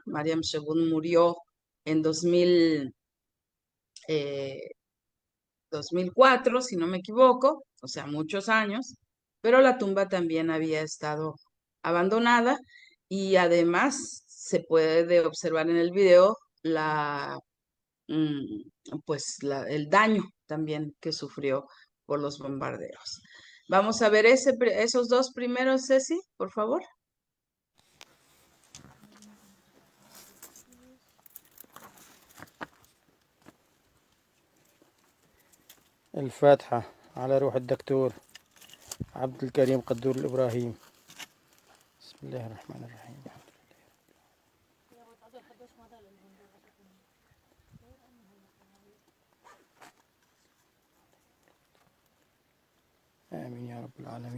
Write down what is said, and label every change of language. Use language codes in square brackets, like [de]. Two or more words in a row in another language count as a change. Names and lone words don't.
[es] Mariam Shebun murió en 2004, si no me equivoco, o sea, muchos años, pero la tumba también había estado abandonada y además se puede observar en el video el daño también que sufrió por los bombardeos. Vamos a ver esos dos primeros, Ceci, por favor. [ar] الفاتحة على روح الدكتور عبد الكريم قدور الإبراهيم. بسم الله الرحمن الرحيم. آمين يا رب العالمين.